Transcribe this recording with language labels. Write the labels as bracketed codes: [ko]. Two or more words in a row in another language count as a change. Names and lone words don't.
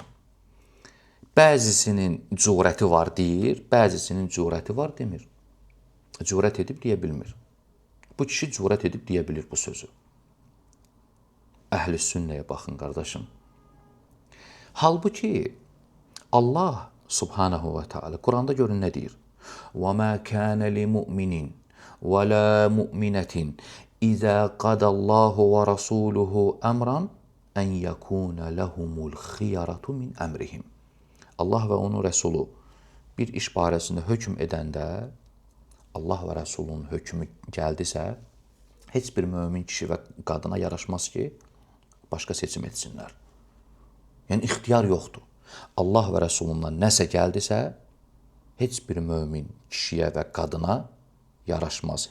[az] Bəzisinin cürəti var deyir, bəzisinin cürəti var demir. Cürət edib deyə bilmir. Bu kişi cürət edib deyə bilir bu sözü. Əhl-i sünnəyə baxın, qardaşım. Halbuki [ar] الله سبحانه وتعالى [az] Quranda görün nə deyir? [ar] وَمَا كَانَ لِمُؤْمِنٍ وَلَا مُؤْمِنَةٍ إِذَا قَدَ اللّٰهُ وَرَسُولُهُ أَمْرًا أَنْ يَكُونَ لَهُمُ الْخِيَرَةُ مِنْ أَمْرِهِمْ. [az] Allah və onun Rəsulu bir iş barəsində hökm edəndə, Allah və Rəsulunun hökmü gəldisə, heç bir mömin kişi və qadına yaraşmaz ki, başqa seçim etsinlər. Yəni, ixtiyar yoxdur. Allah və Rəsulundan nəsə gəldisə, heç bir mömin kişiyə və qadına yaraşmaz.